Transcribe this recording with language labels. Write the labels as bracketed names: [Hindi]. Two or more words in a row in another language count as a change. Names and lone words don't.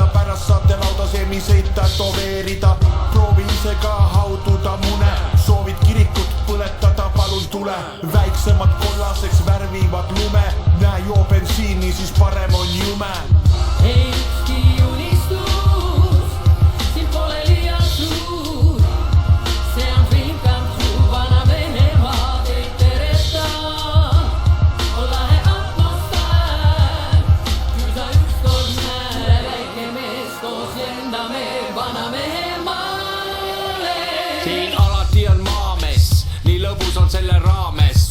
[Estonian] Pärast saate lauda semiseid tätoveerida. Proovi ise ka haududa mune. Soovid kirikut põletada, palun tule. Väiksemad kollaseks värvivad lume. Näe joo bensiini, siis parem on jume. Ei ükski unistus, siin pole liialt suur. See on [English] film come true, [Estonian] vana mehe maa teid teretab. On lahe atmosfäär, küll sa ükskord näe. Väike mees koos lendame vana mehe maale. Siin alati on maamees, nii lõbus on selle raames.